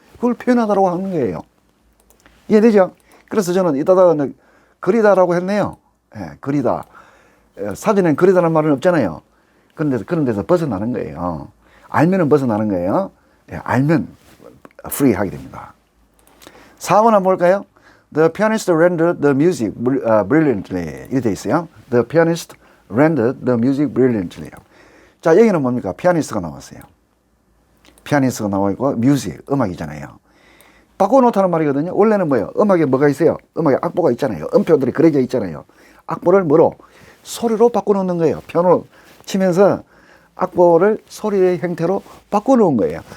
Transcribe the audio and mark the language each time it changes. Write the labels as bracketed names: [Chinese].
[Korean] 그걸 표현하다라고 하는 거예요. 이해되죠? 그래서 저는 이따가 그리다라고 했네요. 예, 그리다. 사진엔 그리다라는 말은 없잖아요. 그런 데서 벗어나는 거예요. 알면은 벗어나는 거예요. 예, 알면 free 하게 됩니다. 4번 한번 볼까요? [English] The pianist rendered the music brilliantly. [Korean] 이렇게 돼 있어요. [English] The pianist rendered the music brilliantly. [Korean] 자, 여기는 뭡니까? 피아니스트가 나왔어요. 피아니스트가 나와 있고, music, 음악이잖아요. 바꿔놓다는 말이거든요. 원래는 뭐예요? 음악에 뭐가 있어요? 음악에 악보가 있잖아요. 음표들이 그려져 있잖아요. 악보를 뭐로? 소리로 바꿔놓는 거예요. 피아노 치면서 악보를 소리의 형태로 바꿔놓은 거예요.